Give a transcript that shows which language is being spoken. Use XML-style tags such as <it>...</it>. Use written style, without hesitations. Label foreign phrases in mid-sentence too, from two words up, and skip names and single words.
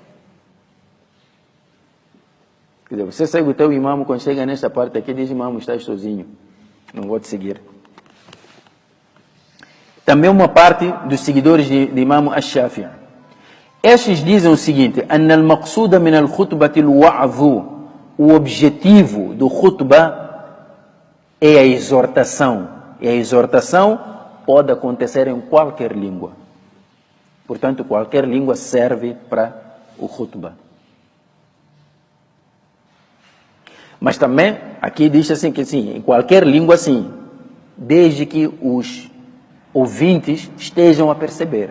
<pt>Quer dizer, você segue o teu imam, quando chega nesta parte aqui, diz: imam, estás sozinho, não vou te seguir. Também uma parte dos seguidores de Imam Ash-Shafi'i. Estes dizem o seguinte:</pt> <ar>أن المقصود من الخطبة الوعظ.</ar> <pt>O objetivo do khutbah é a exortação. E a exortação pode acontecer em qualquer língua. Portanto, qualquer língua serve para o khutbah. Mas também, aqui diz assim que sim, em qualquer língua sim, desde que os ouvintes estejam a perceber.</pt>